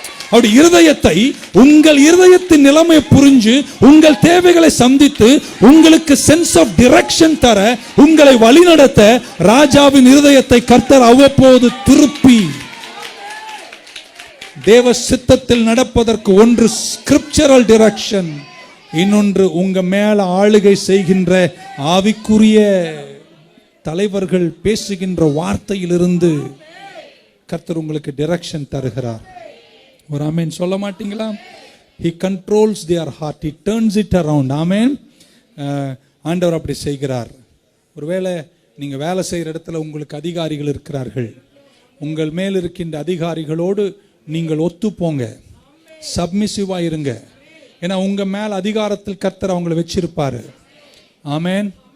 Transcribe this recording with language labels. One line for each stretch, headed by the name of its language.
Tamil: அப்படி இருதயத்தை, உங்கள் இருதயத்தின் நிலைமை புரிஞ்சு உங்கள் தேவைகளை சந்தித்து உங்களுக்கு சென்ஸ் ஆஃப் டிரெக்ஷன் தர, உங்களை வழிநடத்த ராஜாவின் இருதயத்தை கர்த்தர் அவ்வப்போது திருப்பி தேவ சித்தத்தில் நடப்பதற்கு ஒன்று ஸ்கிரிப்சரல் டிரெக்ஷன், இன்னொன்று உங்க மேல ஆளுகை செய்கின்ற ஆவிக்குரிய தலைவர்கள் பேசுகின்ற வார்த்தையிலிருந்து கர்த்தர் உங்களுக்கு டிரெக்ஷன் தருகிறார். ஒரு ஆமென் சொல்ல மாட்டீங்களா?
English: He controls their heart, he turns it around.
Tamil: ஆமென். ஆண்டவர் அப்படி செய்கிறார். ஒருவேளை நீங்க வேலை செய்யற இடத்துல உங்களுக்கு அதிகாரிகள் இருக்கிறார்கள். உங்கள் மேல் இருக்கின்ற அதிகாரிகளோடு நீங்கள் ஒத்து போங்க, சப்மிசிவா இருங்க. ஏன்னா உங்க மேல அதிகாரத்தில் கர்த்தர் அவங்களை வச்சிருப்பாரு. ஆமென்.